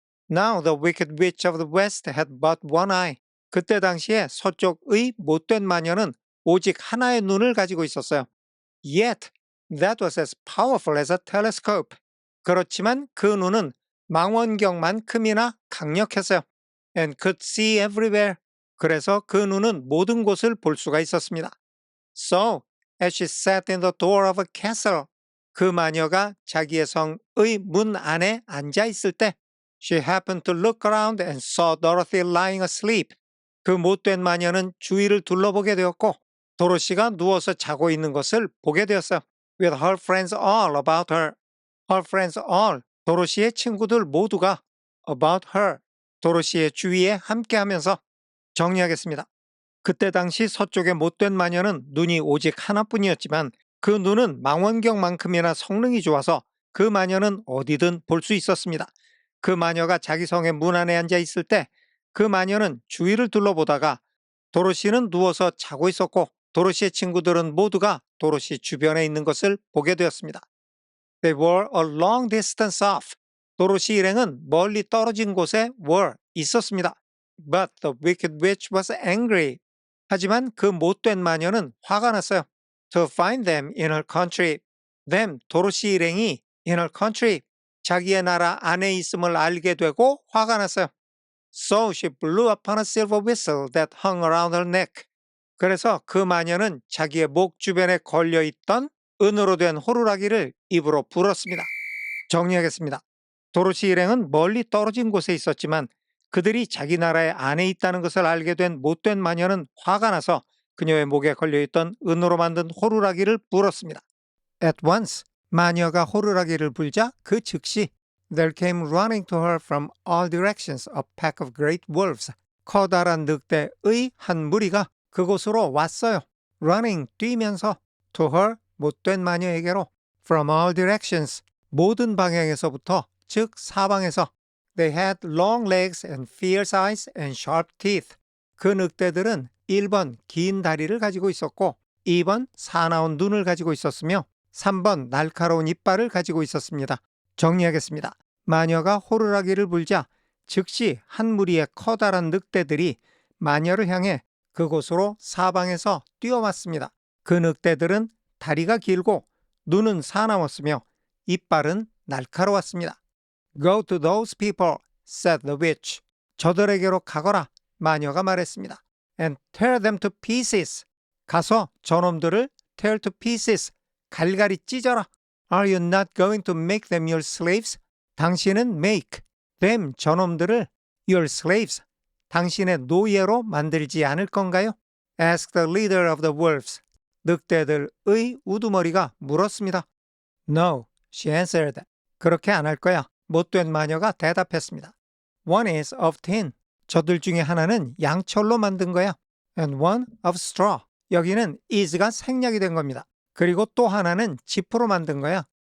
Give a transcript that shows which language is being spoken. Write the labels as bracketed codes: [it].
[en] Now the wicked witch of the west had but one eye. [ko] 그때 당시에 서쪽의 못된 마녀는 오직 하나의 눈을 가지고 있었어요. [en] Yet that was as powerful as a telescope. [ko] 그렇지만 그 눈은 망원경만큼이나 강력했어요. [en] And could see everywhere. [ko] 그래서 그 눈은 모든 곳을 볼 수가 있었습니다. [en] So, as she sat in the door of a castle, [ko] 그 마녀가 자기의 성의 문 안에 앉아 있을 때 [en] she happened to look around and saw Dorothy lying asleep. [ko] 그 못된 마녀는 주위를 둘러보게 되었고 도로시가 누워서 자고 있는 것을 보게 되었어요. [en] With her friends all about her. Her friends all. [ko] 도로시의 친구들 모두가 [en] about her. [ko] 도로시의 주위에 함께하면서 정리하겠습니다. 그때 당시 서쪽의 못된 마녀는 눈이 오직 하나뿐이었지만 그 눈은 망원경만큼이나 성능이 좋아서 그 마녀는 어디든 볼 수 있었습니다. 그 마녀가 자기 성의 문 안에 앉아 있을 때 그 마녀는 주위를 둘러보다가 도로시는 누워서 자고 있었고 도로시의 친구들은 모두가 도로시 주변에 있는 것을 보게 되었습니다. [en] They were a long distance off. [ko] 도로시 일행은 멀리 떨어진 곳에 [en] were [ko] 있었습니다. [en] But the wicked witch was angry. [ko] 하지만 그 못된 마녀는 화가 났어요. [en] To find them in her country. them, [ko] 도로시 일행이 [en] in her country, [ko] 자기의 나라 안에 있음을 알게 되고 화가 났어요. [en] So she blew upon a silver whistle that hung around her neck. [ko] 그래서 그 마녀는 자기의 목 주변에 걸려있던 은으로 된 호루라기를 입으로 불었습니다. 정리하겠습니다. 도로시 일행은 멀리 떨어진 곳에 있었지만 그들이 자기 나라의 안에 있다는 것을 알게 된 못된 마녀는 화가 나서 그녀의 목에 걸려있던 은으로 만든 호루라기를 불었습니다. [en] At once, [ko] 마녀가 호루라기를 불자 그 즉시 [en] There came running to her from all directions a pack of great wolves. [ko] 커다란 늑대의 한 무리가 그곳으로 왔어요. [en] Running, [ko] 뛰면서 [en] to her, [ko] 못된 마녀에게로 [en] from all directions, [ko] 모든 방향에서부터, 즉 사방에서 [en] They had long legs and fierce eyes and sharp teeth. [ko] 그 늑대들은 1번 긴 다리를 가지고 있었고 2번 사나운 눈을 가지고 있었으며 3번 날카로운 이빨을 가지고 있었습니다. 정리하겠습니다. 마녀가 호루라기를 불자 즉시 한 무리의 커다란 늑대들이 마녀를 향해 그곳으로 사방에서 뛰어왔습니다. 그 늑대들은 다리가 길고 눈은 사나웠으며 이빨은 날카로웠습니다. [en] Go to those people, said the witch. [ko] 저들에게로 가거라, 마녀가 말했습니다. [en] And tear them to pieces. [ko] 가서 저놈들을 [en] tear to pieces, [ko] 갈갈이 찢어라. [en] Are you not going to make them your slaves? [ko] 당신은 [en] make them, [ko] 저놈들을 [en] your slaves, [ko] 당신의 노예로 만들지 않을 건가요? [en] Ask the leader of the wolves. [ko] 늑대들의 우두머리가 물었습니다. [en] No, she answered. [ko] 그렇게 안 할 거야. 못된 마녀가 대답했습니다. [en] One is of tin. [ko] 저들 중에 하나는 양철로 만든 거야. [en] And one of straw. [ko] 여기는 is가 생략이 된 겁니다. 그리고 또 하나는 지프로 만든 거야.